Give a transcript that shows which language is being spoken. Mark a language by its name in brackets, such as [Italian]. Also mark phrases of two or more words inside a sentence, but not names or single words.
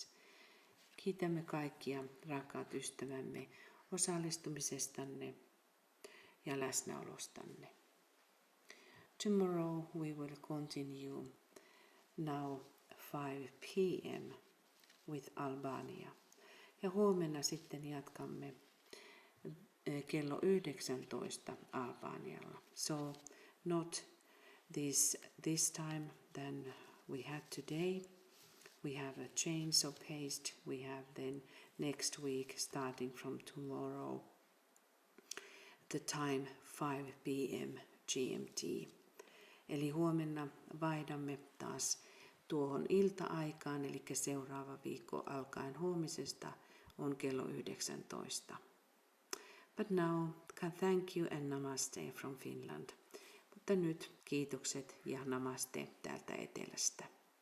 [Finnish] Kiitämme kaikkia rakkaat ystävämme osallistumisestanne ja läsnäolostanne. [English] Tomorrow we will continue now 5 p.m. with Albania. [Finnish] Ja huomenna sitten jatkamme kello 19 Albanialla. [English] So not this time than we had today. We have a change of pace. We have then next week, starting from tomorrow, the time 5 p.m. GMT. [Finnish] Eli huomenna vaihdamme taas tuohon ilta-aikaan, eli seuraava viikko alkaen huomisesta on kello 19. [English] But now, thank you and namaste from Finland. [Finnish] Mutta nyt kiitokset ja namaste täältä etelästä.